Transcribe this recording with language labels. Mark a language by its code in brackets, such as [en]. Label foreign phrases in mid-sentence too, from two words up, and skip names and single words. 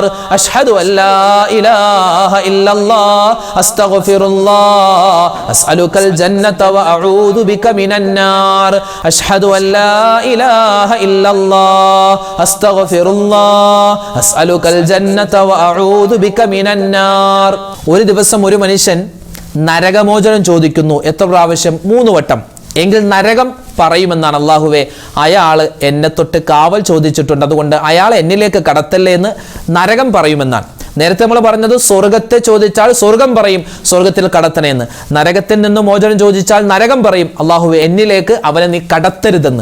[ar] أشهد أن لا إله إلا الله أستغفر الله أسألك الجنة وأعوذ بك من النار. أشهد أن لا إله إلا الله أستغفر الله أسألك الجنة وأعوذ بك من النار. [ml] ഒരു ദിവസം ഒരു മനുഷ്യൻ നരകമോചനം ചോദിക്കുന്നു. എത്ര പ്രാവശ്യം? 3 വട്ടം. എങ്കിൽ നരകം പറയുമെന്നാണ്, അല്ലാഹുവേ അയാൾ എന്നെ തൊട്ട് കാവൽ ചോദിച്ചിട്ടുണ്ട്, അതുകൊണ്ട് അയാൾ എന്നിലേക്ക് കടത്തല്ലേ എന്ന് നരകം പറയുമെന്നാണ്. നേരത്തെ നമ്മൾ പറഞ്ഞത് സ്വർഗത്തെ ചോദിച്ചാൽ സ്വർഗം പറയും സ്വർഗത്തിൽ കടത്തണേന്ന്, നരകത്തിൽ നിന്ന് മോചനം ചോദിച്ചാൽ നരകം പറയും അല്ലാഹുവേ എന്നിലേക്ക് അവനെ നീ കടത്തരുതെന്ന്.